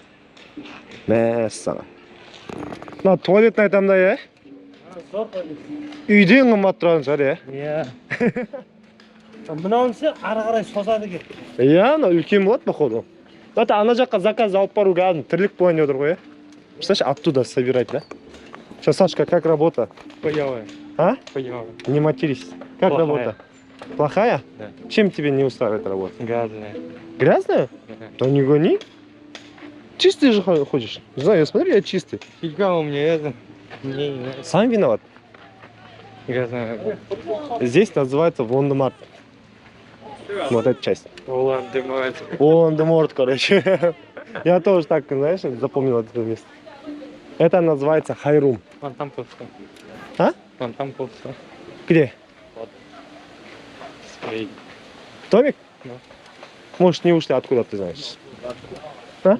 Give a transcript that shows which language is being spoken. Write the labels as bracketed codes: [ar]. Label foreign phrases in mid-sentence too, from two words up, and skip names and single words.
[kk] Мәссаған. Мынау туалетін айтамын да, е? Үйден қымбат тұратын шығар, е? Иә. Мынауынсы ары қарай созады екен. Иә, мынау үлкен болады, походу. Ана жаққа заказ алып бару кәдімгі тірлік болайын отыр ғой, е? [ru] Представляешь, оттуда собирать, да? Сейчас, Сашка, как работа? Хуёвая. А? Хуёвая. Не матерись. Как Плохая. работа? Плохая? Да. Чем тебе не устраивает работа? Грязная. Грязная? Да не гони. Чистый же ходишь. Не знаю, я смотрю, я чистый. Фига у меня это. Мне не нравится. Сам виноват. Грязная. Здесь называется Вондемарт. Вот эта часть. Волан-де-Морт. Волан-де-Морт, короче. Я тоже так, знаешь, запомнил это место. Это называется Хайрум. Вон там пусто. А? Вон там пусто. Где? Спереди. Домик? Да. Может, не ушли, откуда ты знаешь? А?